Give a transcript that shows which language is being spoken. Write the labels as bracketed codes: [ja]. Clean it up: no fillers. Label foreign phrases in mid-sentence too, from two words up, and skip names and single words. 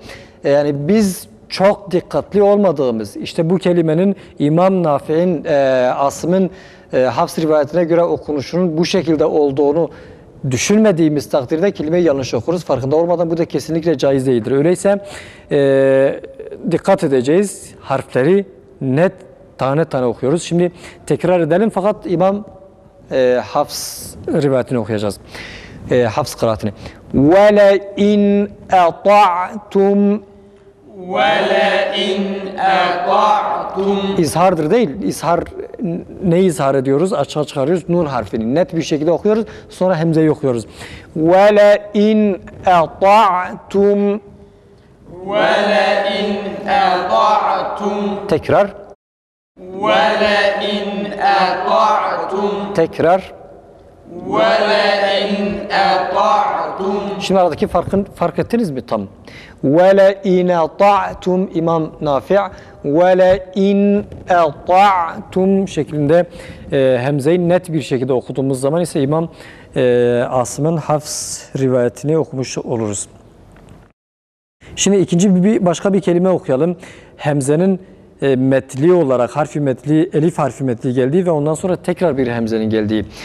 [tr] Yani biz çok dikkatli olmadığımız, işte bu kelimenin İmam Nafi'nin, Asım'ın Hafs rivayetine göre okunuşunun bu şekilde olduğunu düşünmediğimiz takdirde kelimeyi yanlış okuruz. Farkında olmadan bu da kesinlikle caiz değildir. Öyleyse dikkat edeceğiz. Harfleri net tane tane okuyoruz. Şimdi tekrar edelim fakat İmam Hafs rivayetini okuyacağız. Hafs kıraatini. [ar] وَلَئِنْ اَطَعْتُمْ وَلَئِنْ اَطَعْتُمْ [tr] İzhardır değil. İzhar, neyi izhar ediyoruz? Açığa çıkarıyoruz. Nun harfini net bir şekilde okuyoruz. Sonra hemzeyi okuyoruz. [ar] وَلَئِنْ اَطَعْتُمْ وَلَئِنْ اَطَعْتُمْ [tr] Tekrar. [ar] وَلَئِنْ اَطَعْتُمْ [tr] Tekrar. [ar] وَلَئِنْ اَطَعْتُمْ [tr] Şimdi aradaki fark ettiniz mi tam? [ar] وَلَئِنْ اَطَعْتُمْ [tr] İmam Nafi' [ar] وَلَئِنْ اَطَعْتُمْ [tr] şeklinde hemzeyi net bir şekilde okuduğumuz zaman ise İmam Asım'ın Hafs rivayetini okumuş oluruz. Şimdi başka bir kelime okuyalım. Hemzenin metli olarak harfi metli, elif harfi metli geldiği ve ondan sonra tekrar bir hemzenin geldiği.